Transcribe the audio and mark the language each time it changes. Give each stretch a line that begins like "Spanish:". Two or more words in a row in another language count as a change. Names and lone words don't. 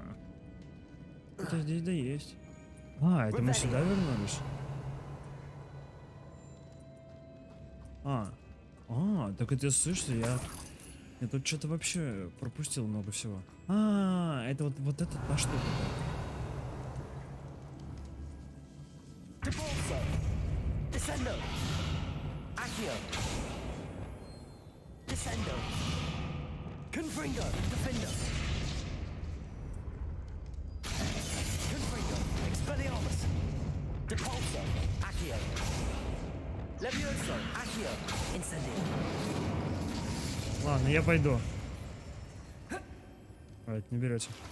Russian: Это здесь да есть. А, это мы сюда вернулись. Так это слышишь, я тут что-то вообще пропустил много всего. Это вот это та штука.
Latin: Descendo. Accio. Descendo. Confringo. Defender. Confringo. Expelliarmus. Depulso. Accio. Levioso. Accio. Incendio.
Russian: Ладно, я пойду. Это не берете.